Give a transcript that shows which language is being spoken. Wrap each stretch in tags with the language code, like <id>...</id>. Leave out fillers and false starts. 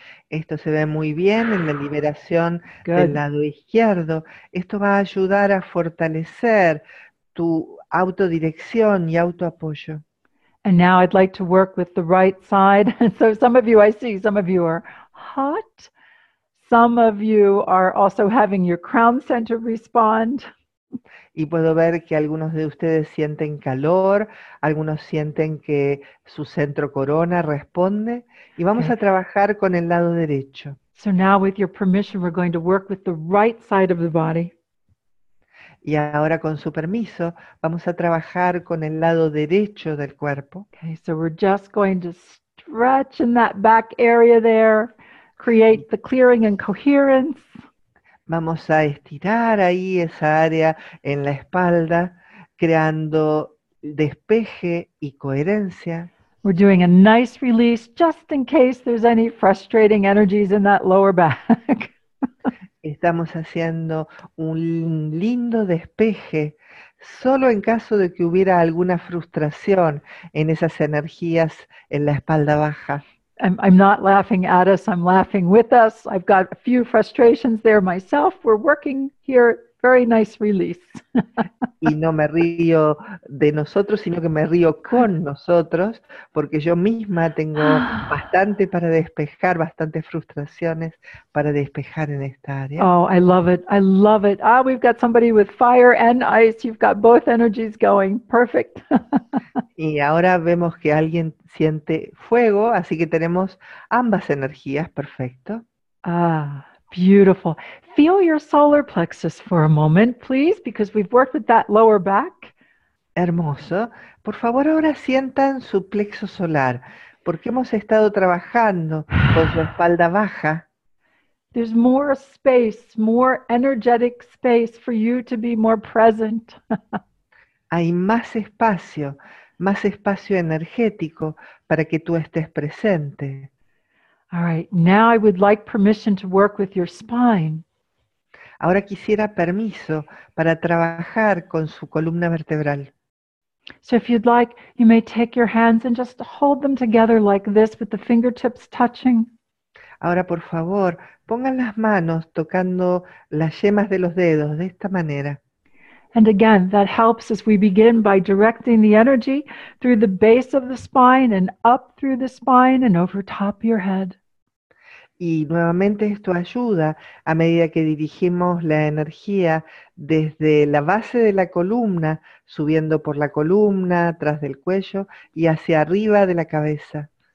<es>Esto se ve muy bien en la liberación</es> <en>Good.</en> <es>del lado izquierdo. Esto va a ayudar a fortalecer tu autodirección y autoapoyo.</es> <en>And now I'd like to work with the right side. So some of you, I see, some of you are hot. Some of you are also having your crown center respond.</en> <es>Y puedo ver que algunos de ustedes sienten calor, algunos sienten que su centro corona responde. Y vamos</es> <en>Okay.</en> <es>a trabajar con el lado derecho.</es> <en>So now with your permission, we're going to work with the right side of the body.</en> <es>Y ahora con su permiso, vamos a trabajar con el lado derecho del cuerpo.</es> <en>Okay, so we're just going to stretch in that back area there, create the clearing and coherence.</en> <es>Vamos a estirar ahí esa área en la espalda, creando despeje y coherencia.</es> <en>We're doing a nice release just in case there's any frustrating energies in that lower back.</en> <es>Estamos haciendo un lindo despeje, solo en caso de que hubiera alguna frustración en esas energías en la espalda baja.</es> <en>I'm not laughing at us, I'm laughing with us. I've got a few frustrations there myself. We're working here, very nice release.</en> <es>Y no me río de nosotros, sino que me río con nosotros, porque yo misma tengo bastante para despejar, bastantes frustraciones para despejar en esta área.</es> <en>Oh, I love it. I love it. Ah, we've got somebody with fire and ice. You've got both energies going. Perfect.</en> <es>Y ahora vemos que alguien siente fuego, así que tenemos ambas energías, perfecto.</es> <en>Ah, beautiful. Feel your solar plexus for a moment, please, because we've worked with that lower back.</en> <es>Hermoso. Por favor, ahora sientan su plexo solar, porque hemos estado trabajando con su espalda baja.</es> <en>There's more space, more energetic space for you to be more present.</en> <es>Hay más espacio energético para que tú estés presente.</es> <en>All right, now I would like permission to work with your spine.</en> <es>Ahora quisiera permiso para trabajar con su columna vertebral.</es> <en>So if you'd like, you may take your hands and just hold them together like this with the fingertips touching.</en> <es>Ahora, por favor, pongan las manos tocando las yemas de los dedos de esta manera.</es> <en>And again, that helps as we begin by directing the energy through the base of the spine and up through the spine and over top your head.</en> <es>Y nuevamente esto ayuda a medida que dirigimos la energía desde la base de la columna, subiendo por la columna, atrás del cuello y hacia arriba de la cabeza.</es>